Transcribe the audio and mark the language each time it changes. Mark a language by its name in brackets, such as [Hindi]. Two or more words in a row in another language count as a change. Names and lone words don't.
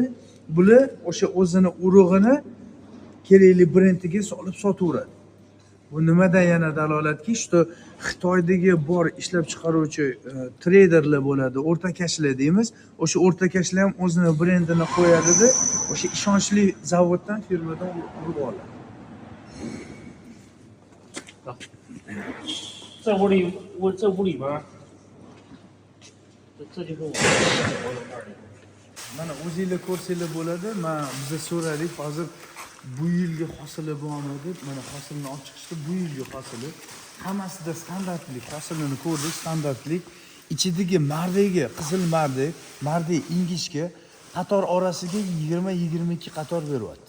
[Uzbek] Bular o'sha o'zini urug'ini kerakli brendiga solib sotaveradi. Bu nimadan yana dalolatki, shu Xitoydagi bor ishlab chiqaruvchi treyderlar bo'ladi, o'rtakashlar deymiz. O'sha o'rtakashlar ham o'zini brendini qo'yadi-da, o'sha ishonchli zavoddan, firmadan urib oladi. [Chinese] 这屋里边，这就是我。 [Uzbek] Mana o'zingizlar ko'rsanglar bo'ladi. Men biza so'radik, hozir bu yilgi hosili bormi deb. Mana hosilni olib chiqishdi, bu yilgi hosili. Hammasida standartlik, hosilini ko'rdik, standartlik. Ichidagi mardagi, qizil mardak, mardak ingishga qator orasiga 20-22 qator beryapti.